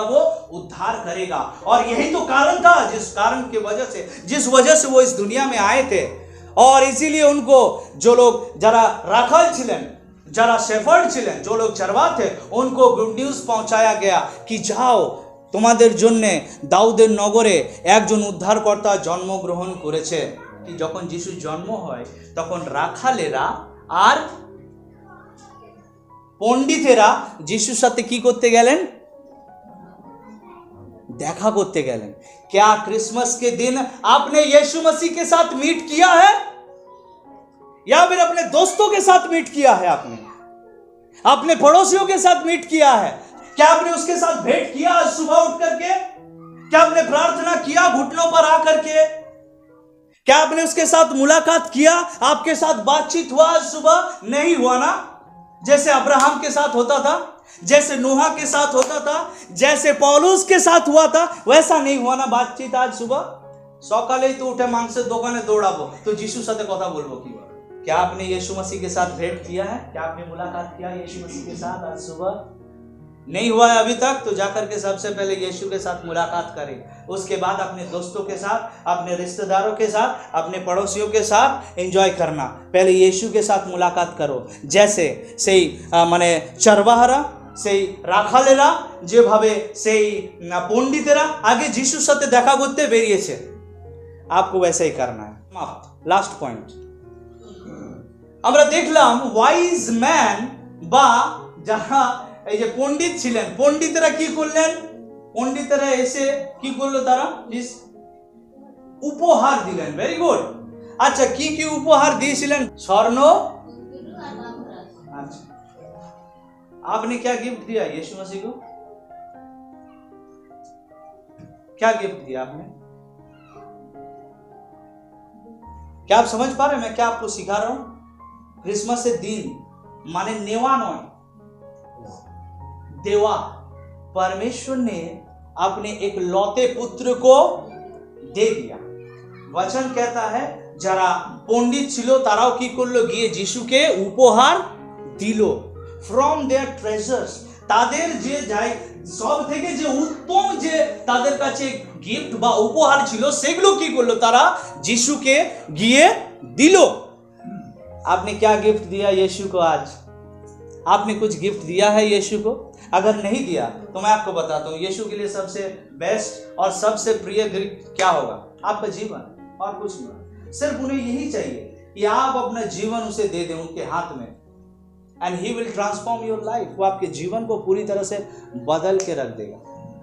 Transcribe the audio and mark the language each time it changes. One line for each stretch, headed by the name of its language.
Hindi: वो उद्धार करेगा। और यही तो कारण था, जिस कारण की वजह से, जिस वजह से वो इस दुनिया में आए थे। और इसीलिए उनको, जो लोग जरा राखाल छिलेन, जरा शेफर्ड छिलेन, जो लोग चरवा थे, उनको गुड न्यूज पहुंचाया गया कि जाओ,
Bangla: তোমাদের জন্য দাউদের নগরে একজন উদ্ধারকর্তা জন্মগ্রহণ করেছে। কি যখন যিশুর জন্ম হয়, তখন রাখালেরা আর পণ্ডিতেরা যিশুর সাথে কি করতে গেলেন? দেখা করতে গেলেন।
Hindi: क्या क्रिसमस के दिन आपने यीशु मसीह के साथ मीट किया है, या फिर अपने दोस्तों के साथ मीट किया है? आपने अपने पड़ोसियों के साथ मीट किया है? क्या आपने उसके साथ भेंट किया आज सुबह उठ करके? क्या आपने प्रार्थना किया घुटनों पर आकर के? क्या आपने उसके साथ मुलाकात किया? आपके साथ बातचीत हुआ आज सुबह? नहीं हुआ ना? जैसे अब्राहम के साथ होता था, जैसे नूहा के साथ होता था, जैसे पौलुस के साथ हुआ था, वैसा नहीं हुआ ना बातचीत आज सुबह?
Bangla: সকালেই তো উঠে মাংসের দোকানে দৌড়াবো, তো যিশুর সাথে কথা বলবো কি?
Hindi: क्या आपने यीशु मसीह के साथ भेंट किया है? क्या आपने मुलाकात किया यीशु मसीह के साथ आज सुबह? नहीं हुआ है अभी तक, तो जाकर के सबसे पहले यीशु के साथ मुलाकात करें। उसके बाद अपने दोस्तों के साथ, अपने रिश्तेदारों के साथ, अपने पड़ोसियों के साथ एंजॉय करना। पहले यीशु के साथ मुलाकात करो, जैसे
Bangla: সেই মানে চরবাহারা, সেই রাখালেরা, যেভাবে সেই পণ্ডিতেরা আগে যিশুর সাথে দেখা করতে বেরিয়েছে,
Hindi: आपको वैसे ही करना है।
Bangla: লাস্ট পয়েন্ট আমরা দেখলাম, ওয়াইজ ম্যান বা যারা এই যে পণ্ডিত ছিলেন, পণ্ডিতেরা কি করলেন? পণ্ডিতেরা এসে কি করলো? তারা প্লিজ উপহার দিলেন। Very good. আচ্ছা, কি কি উপহার দিয়েছিলেন? স্বর্ণ।
Hindi: अच्छा, आपने क्या गिफ्ट दिया यीशु मसीह को? क्या गिफ्ट दिया आपने? क्या आप समझ पा रहे हैं मैं क्या आपको सिखा रहा हूं? क्रिसमस से दिन माने नेवा नॉय, देवा। परमेश्वर ने अपने एक लौते पुत्र को दे दिया। वचन कहता है,
Bangla: যারা পণ্ডিত ছিল তারাও কি করলো? গিয়ে যিশুকে উপহার দিল। ফ্রম দেয়ার ট্রেজার্স, তাদের যে যাই সব থেকে যে উত্তম যে তাদের কাছে গিফট বা উপহার ছিল সেগুলো কি করলো, তারা যিশুকে গিয়ে দিল।
Hindi: आपने क्या गिफ्ट दिया यीशु को? आज आपने कुछ गिफ्ट दिया है यीशु को? अगर नहीं दिया तो मैं आपको बताता हूँ, यीशु के लिए सबसे बेस्ट और सबसे प्रिय गिफ्ट क्या होगा? आपका जीवन, और कुछ नहीं। सिर्फ उन्हें यही चाहिए कि आप अपना जीवन उसे दे दें उनके हाथ में,
English: And he will transform your life.
Hindi: वो आपके जीवन को पूरी तरह से बदल के रख देगा।